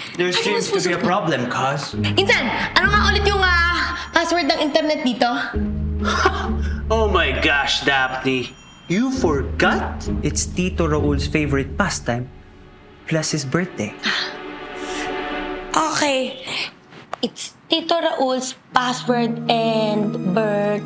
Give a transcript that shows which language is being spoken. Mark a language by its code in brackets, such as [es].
[en] There seems to be a problem, cuz. [tl] Insan, ano nga ulit yung password ng internet dito? [en] Oh my gosh, Daphne. You forgot? It's Tito Raul's favorite pastime, plus his birthday. Okay. It's Tito Raul's password and birth.